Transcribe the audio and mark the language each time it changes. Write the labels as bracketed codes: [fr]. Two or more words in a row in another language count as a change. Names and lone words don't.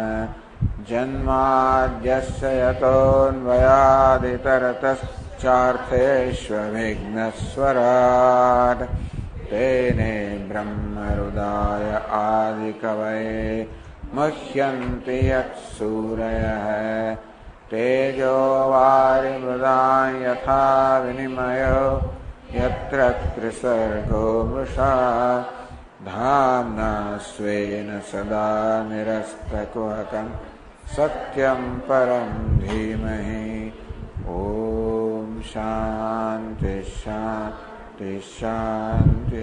[sa] જન્માદ્યસ્ય યતોન્વયાદિતરતશ્ચાર્થેષ્વવિઘ્નસ્વરાટ તેને બ્રહ્મહૃદાય આદિકવये મુહ્યन्ति યત્સૂરયः તેજો વારિમૃદાં યથા વિનિમયો यत्र त्रिसर्गो मृषा धाम्ना स्वेन सदा निरस्तकुहकं सत्यं परं धीमहि. ओम शांति शांति शांति.